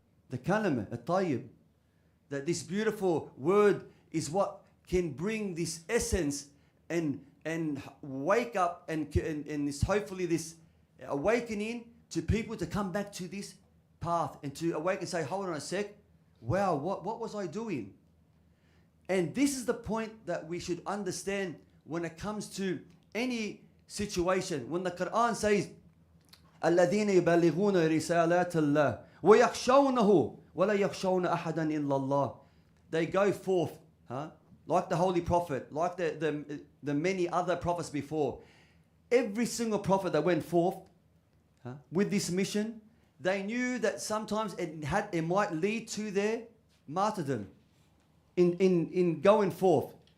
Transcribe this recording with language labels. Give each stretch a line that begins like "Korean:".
English: The Kalam Al-Tayyib. That this beautiful word is what can bring this essence and wake up and this, hopefully this awakening to people to come back to this path and to awake and say, hold on a sec, wow, what was I doing? And this is the point that we should understand when it comes to any situation.
Arabic: When the Quran says, الَّذِينَ يُبَلِّغُونَ رِسَالَاتِ اللَّهِ وَيَخْشَوْنَهُ وَلَا يَخْشَوْنَ أَحَدًا إِلَّا اللَّهِ.
English: They go forth, like the Holy Prophet, like the many other prophets before. Every single prophet that went forth with this mission, they knew that sometimes it might lead to their martyrdom in going forth.